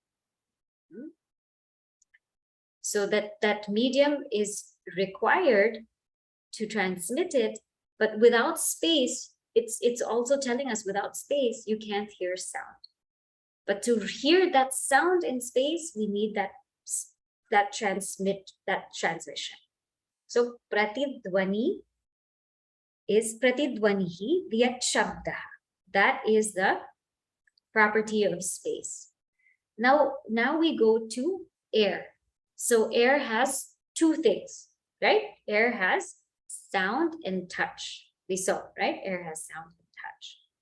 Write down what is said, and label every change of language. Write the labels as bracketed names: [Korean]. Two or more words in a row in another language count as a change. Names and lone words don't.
[English] So that medium is required to transmit it, but without space, it's also telling us without space, you can't hear sound. But to hear that sound in space, we need that transmission. So pratidvani is [Sanskrit] pratidvanihi viyat shabdah. [English] That is the property of space. Now we go to air. So air has 2 things, right? Air has sound and touch. We saw, right? Air has sound and touch.